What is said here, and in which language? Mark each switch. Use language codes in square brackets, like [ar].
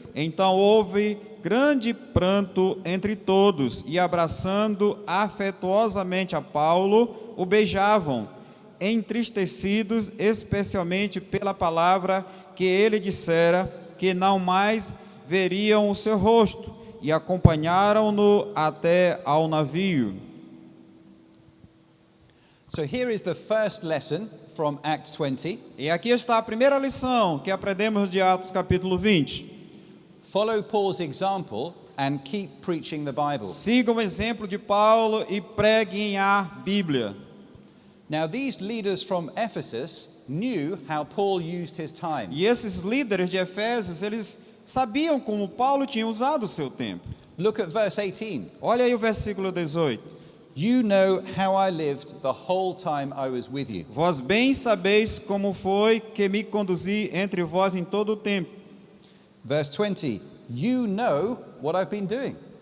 [pt] Então houve grande pranto entre todos, e abraçando afetuosamente a Paulo, o beijavam, entristecidos especialmente pela palavra que ele dissera, que não mais veriam o seu rosto, e acompanharam-no até ao navio. [en] So here is the first lesson from Acts 20. [pt] E aqui está a primeira lição que aprendemos de Atos capítulo 20. [en] Follow Paul's example and keep preaching the Bible. [pt] Sigam o exemplo de Paulo e preguem a Bíblia. [en] Now these leaders from Ephesus knew how Paul used his time. [pt] E esses líderes de Efésios, eles sabiam como Paulo tinha usado o seu tempo. [en] Look at verse 18. [pt] Olha aí o versículo 18. [en] You know how I lived the whole time I was with you. [pt] Vós bem sabeis como foi que me conduzi entre vós em todo o tempo. [en] Verse 20. You know what I've been doing.